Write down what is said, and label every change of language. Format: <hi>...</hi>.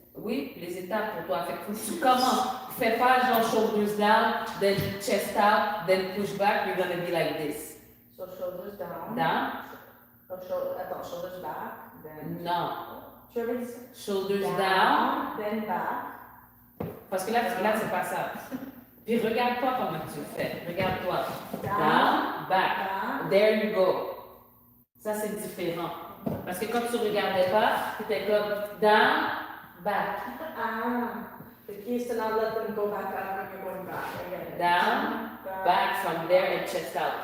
<fr>Oui, les étapes pour toi. Fait que tu commences. Fais pas genre</fr> <en>shoulders down, then chest out, then push back. You're gonna be like this. So shoulders down. Down?</en> <fr>Attends,</fr> <en>shoulders back. Then.</en> <fr>Non. Tu avais dit ça?</fr> <en>Shoulders down. Then back.</en> <fr>Parce que là c'est pas ça. Puis regarde-toi comment tu le fais. Regarde-toi.</fr> <en>Down, back. Down. There you go.</en> <fr>Ça, c'est différent. Parce que quand tu regardais pas, tu étais comme</fr> <en>down, back. Ah. The key is to not let them go back out when you're going back. I get it. Down, back from there and chest out.</en>